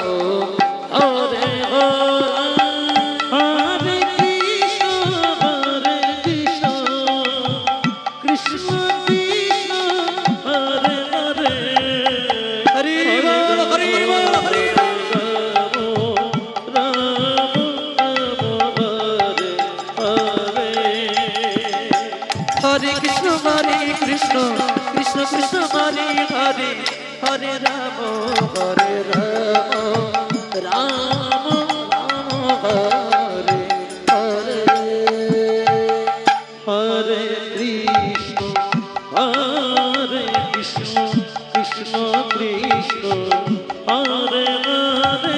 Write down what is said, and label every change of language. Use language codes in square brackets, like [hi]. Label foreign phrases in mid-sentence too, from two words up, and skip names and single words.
[sa] হরে হরে হরে কৃষ্ণ কৃষ্ণ কৃষ্ণ হরে হরে [bn] হরি বল হরি বল হরি [sa] রাম রাম হরে হরে হরে কৃষ্ণ কৃষ্ণ কৃষ্ণ হরে হরে হরে রাম রাম হরে হরে হরে কৃষ্ণ কৃষ্ণ কৃষ্ণ হরে হরে